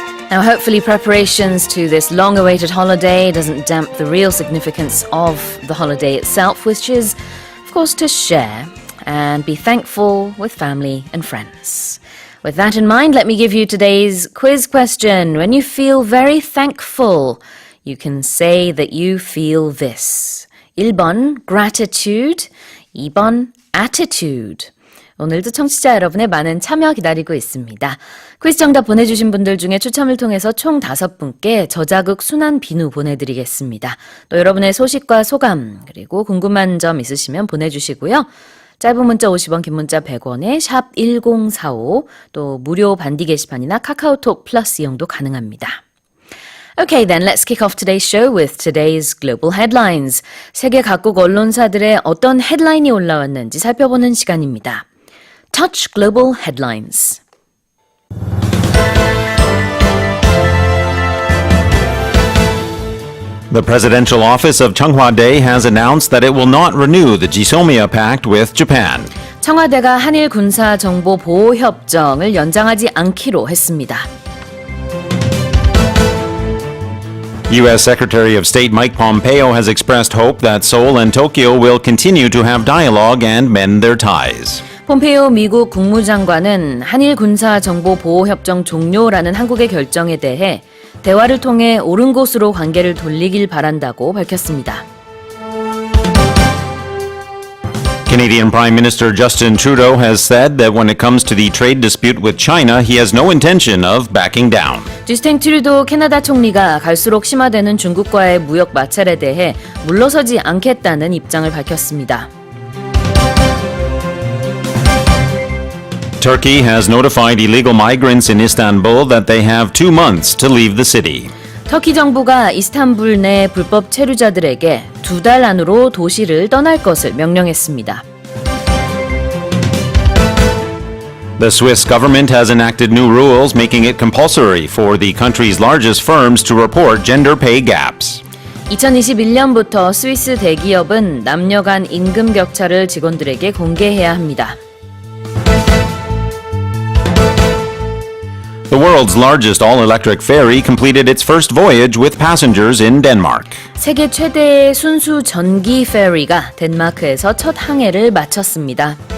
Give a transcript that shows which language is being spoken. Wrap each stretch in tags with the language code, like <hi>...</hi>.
<en>Now, hopefully preparations to this long-awaited holiday doesn't damp the real significance of the holiday itself, which is, of course, to share and be thankful with family and friends. With that in mind, let me give you today's quiz question. When you feel very thankful, you can say that you feel this. 1번 gratitude, 2번 attitude.</en> <ko>오늘도 청취자 여러분의 많은 참여 기다리고 있습니다. 퀴즈 정답 보내주신 분들 중에 추첨을 통해서 총 5분께 저자극 순한 비누 보내드리겠습니다. 또 여러분의 소식과 소감 그리고 궁금한 점 있으시면 보내주시고요. 짧은 문자 50원, 긴 문자 100원에 샵 1045, 또 무료 반디 게시판이나 카카오톡 플러스 이용도 가능합니다.</ko> <en>Okay, then let's kick off today's show with today's global headlines.</en> <ko>세계 각국 언론사들의 어떤 헤드라인이 올라왔는지 살펴보는 시간입니다.</ko> <en>Touch Global Headlines. The presidential office of Cheonghwa-dae has announced that it will not renew the GSOMIA pact with Japan.</en> <ko>청와대가 한일군사정보보호협정을 연장하지 않기로 했습니다.</ko> <en>U.S. Secretary of State Mike Pompeo has expressed hope that Seoul and Tokyo will continue to have dialogue and mend their ties.</en> <ko>폼페이오 미국 국무장관은 한일 군사 정보 보호 협정 종료라는 한국의 결정에 대해 대화를 통해 옳은 곳으로 관계를 돌리길 바란다고 밝혔습니다.</ko> <en>Canadian Prime Minister Justin Trudeau has said that when it comes to the trade dispute with China, he has no intention of backing down.</en> <ko>주스틴 트루도 캐나다 총리가 갈수록 심화되는 중국과의 무역 마찰에 대해 물러서지 않겠다는 입장을 밝혔습니다.</ko> <en>Turkey has notified illegal migrants in Istanbul that they have 2 months to leave the city.</en> <ko>터키 정부가 이스탄불 내 불법 체류자들에게 2달 안으로 도시를 떠날 것을 명령했습니다.</ko> <en>The Swiss government has enacted new rules making it compulsory for the country's largest firms to report gender pay gaps.</en> <ko>2021년부터 스위스 대기업은 남녀 간 임금 격차를 직원들에게 공개해야 합니다.</ko> <en>The world's largest all-electric ferry completed its first voyage with passengers in Denmark.</en> <ko>세계 최대의 순수 전기 페리가 덴마크에서 첫 항해를 마쳤습니다.</ko>